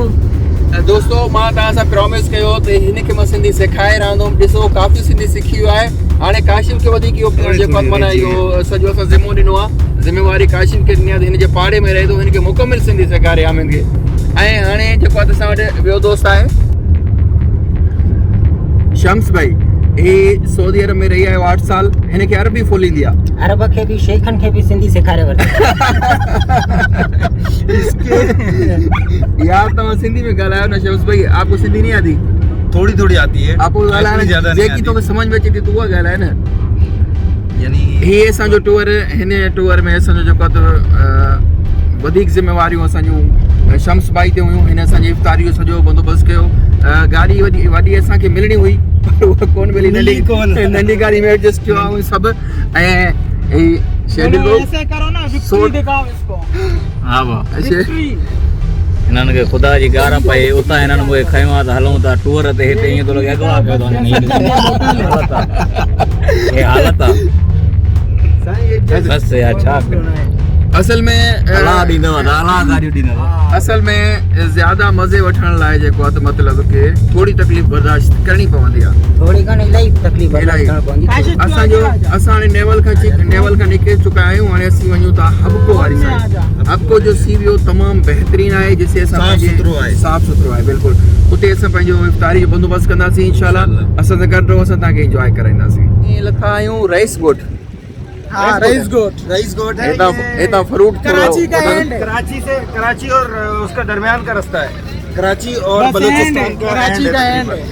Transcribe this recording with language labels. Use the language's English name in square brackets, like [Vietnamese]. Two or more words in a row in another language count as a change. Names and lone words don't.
[Sindhi] दोस्तों मां तव्हां सां प्रॉमिस कयो त हिनखे मां सिंधी सेखारे रहंदुमि। ॾिसो काफ़ी सिंधी सिखी वियो आहे। हाणे काशिफ खे वधीक इहो जेको माना इहो सॼो असां ज़िम्मो ॾिनो आहे, ज़िम्मेवारी काशिफ खे ॾिनी आहे त हिन जे पाड़े में रहे थो, हिनखे मुकमिल सिंधी सेखारे आमिन खे। ऐं हाणे जेको आहे असां वटि ॿियो दोस्त आहे शम्स भाई। हे सऊदी अरब में रही है 8 साल, हिन खे अरबी फुल ईंदी आहे। अरब खे बि शेखन खे बि सिंधी सेखारे वठे। यार तव्हां सिंधी में ॻाल्हायो न शम्स भाई, [Urdu] آپ کو سندھی نہیں آتی? تھوڑی تھوڑی آتی ہے, آپ کو ॻाल्हाइण زیادہ نہیں [Sindhi] जेकी तोखे [Urdu] آتی. [Sindhi] समझ में अचे थी तूं उहा ॻाल्हाए न। यानी हे असांजो टूर, हिन टूर में असांजो जेको आहे त वधीक ज़िम्मेवारियूं असांजूं शम्स भाई ते हुयूं। हिन असांजी इफ़्तारी जो सॼो बंदोबस्तु कयो। गाॾी वॾी असांखे मिलणी हुई पर उहा कोन मिली, नंढी गाड़ी में एडजस्ट कयो आहे सभु। ऐं शेड्यूल [Urdu] ایسے کرو نا، وکٹری دکھاؤ اس کو. ہاں واہ, وکٹری [Sindhi] हिननि खे ख़ुदा जी गार पए, उतां हिननि मूंखे खयो आहे त हलूं था टूर ते, हिते ईअं थो लॻे अॻवा कयो हे हालत आहे। बसि यार छा कयूं, असल में अला ॾींदव त अला गाॾियूं ॾींदव। असल में ज़्यादा मज़े वठण लाइ जेको आहे त मतिलबु कि थोरी तकलीफ़ बर्दाश्त करणी पवंदी आहे। थोड़ी घणी इलाही तकलीफ़ इलाही। करणु पवंदी। असां हाणे नेवल खां निकिरी चुका आहियूं। हाणे असीं वञूं था हबको वारी साइड। हबको जो सी वी ओ तमामु बहितरीन आहे, जिसे असां साफ़ सुथरो आहे बिल्कुलु। उते असां पंहिंजो इफ़्तारी जो बंदोबस्तु कंदासीं इंशाल्लाह। असां सां गॾु रहो, असां तव्हांखे इंजॉय कराईंदासीं। ईअं लथा आहियूं रईस गोट। [Urdu] ہاں، رئیس گوٹھ ہے. اتنا فروٹ کراچی کا اینڈ ہے. کراچی اور اس کا درمیان کا راستہ ہے. کراچی اور بس اینڈ ہے, بلوچستان کا کراچی کا اینڈ ہے.